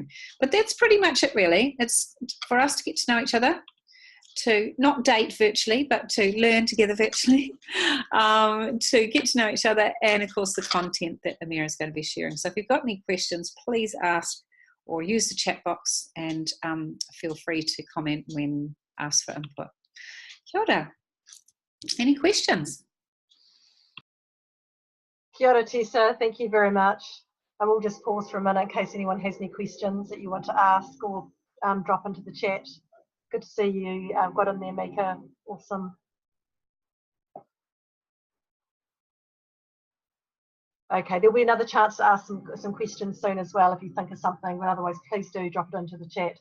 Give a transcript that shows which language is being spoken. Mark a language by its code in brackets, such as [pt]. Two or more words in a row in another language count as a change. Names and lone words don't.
[en] But that's pretty much it, really. It's for us to get to know each other, to not date virtually, but to learn together virtually, to get to know each other, and of course the content that Amira is going to be sharing. So if you've got any questions, please ask or use the chat box, and feel free to comment when asked for input. [mi] Kia ora. [en] Any questions? [mi] Kia ora, [en] Tessa. Thank you very much. I will just pause for a minute in case anyone has any questions that you want to ask or drop into the chat. Good to see you. Got in there, Mika. Awesome. Okay, there'll be another chance to ask some questions soon as well if you think of something, but otherwise please do drop it into the chat.